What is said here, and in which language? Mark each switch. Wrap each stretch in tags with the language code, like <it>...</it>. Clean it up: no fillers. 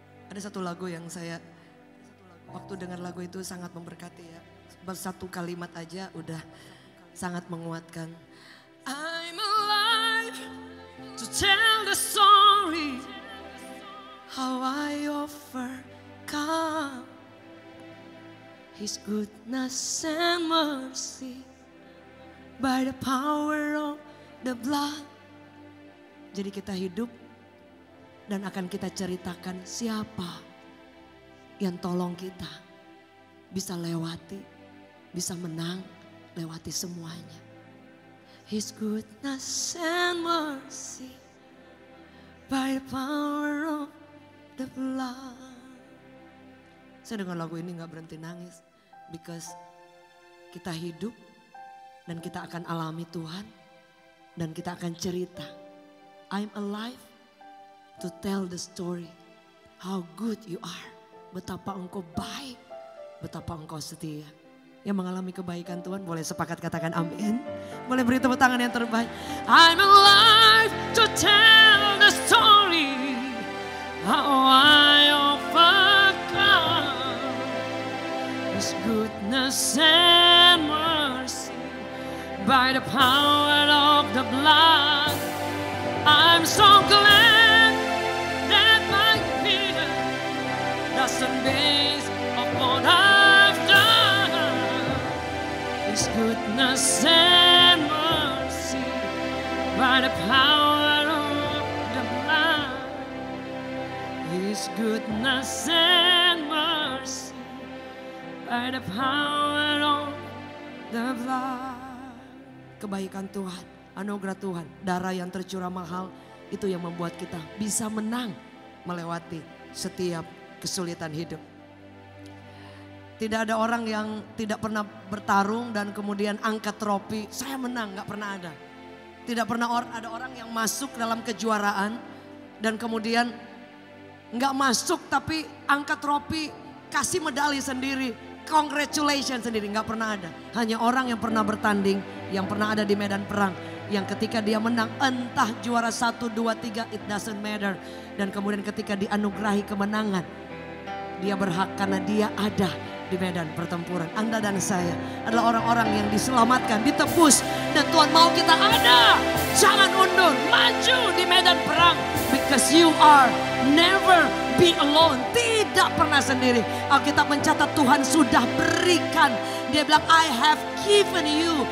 <id>Ada satu lagu yang saya waktu dengar lagu itu sangat memberkati ya. Satu kalimat aja udah sangat menguatkan.</id> <en>I'm alive to tell the story how I overcome His goodness and mercy by the power of the blood.</en> <id>Jadi kita hidup dan akan kita ceritakan siapa yang tolong kita bisa lewati, bisa menang, lewati semuanya.</id> <en>His goodness and mercy by the power of the blood.</en> <id>Saya dengar lagu ini gak berhenti nangis. Because kita hidup dan kita akan alami Tuhan. Dan kita akan cerita.</id> <en>I'm alive to tell the story. How good you are.</en> <id>Betapa engkau baik. Betapa engkau setia. Yang mengalami kebaikan Tuhan boleh sepakat katakan amin. Boleh beri tepuk tangan yang terbaik.</id> <en>I'm alive to tell the story. How I overcome His goodness and mercy by the power of the blood. I'm so glad that my fear doesn't base upon I've done. His goodness and mercy by the power of the blood. His goodness and mercy by the power of the blood.</en> <id>Kebaikan Tuhan, anugerah Tuhan, darah yang tercurah mahal itu yang membuat kita bisa menang melewati setiap kesulitan hidup. Tidak ada orang yang tidak pernah bertarung dan kemudian angkat trofi, saya menang, gak pernah ada. Tidak pernah ada orang yang masuk dalam kejuaraan dan kemudian gak masuk tapi angkat trofi, kasih medali sendiri, congratulations sendiri, gak pernah ada. Hanya orang yang pernah bertanding, yang pernah ada di medan perang, yang ketika dia menang entah juara 1, 2, 3</id> <en>it doesn't matter.</en> <id>Dan kemudian ketika dianugerahi kemenangan, dia berhak karena dia ada di medan pertempuran. Anda dan saya adalah orang-orang yang diselamatkan, ditebus. Dan Tuhan mau kita ada. Jangan undur, maju di medan perang.</id> <en>Because you are never be alone.</en> <id>Tidak pernah sendiri. Alkitab mencatat Tuhan sudah berikan. Dia bilang</id> <en>I have given you.</en>